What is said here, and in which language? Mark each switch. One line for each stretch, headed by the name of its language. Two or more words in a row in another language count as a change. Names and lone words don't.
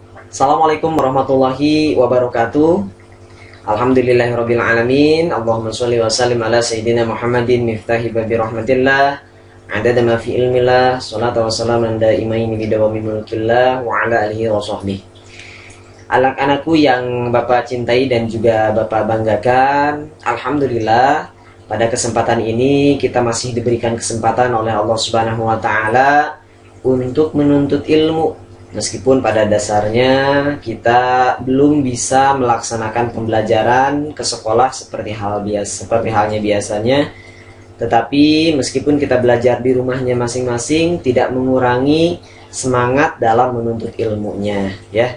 Arabic: السلام عليكم ورحمة الله وبركاته. الحمد لله رب العالمين. اللهم صل وسلم على سيدنا محمد مفتاح باب رحمة الله. عدد ما في علم الله. الصلاة والسلام على إمامين بدوام ملك الله وعلى آله وصحبه.
Indonesian: Anak-anakku yang Bapak cintai dan juga Bapak banggakan, alhamdulillah pada kesempatan ini kita masih diberikan kesempatan oleh
Arabic: الله سبحانه وتعالى
Indonesian: untuk menuntut ilmu. Meskipun pada dasarnya kita belum bisa melaksanakan pembelajaran ke sekolah seperti halnya biasanya, tetapi meskipun kita belajar di rumahnya masing-masing tidak mengurangi semangat dalam menuntut ilmunya, ya.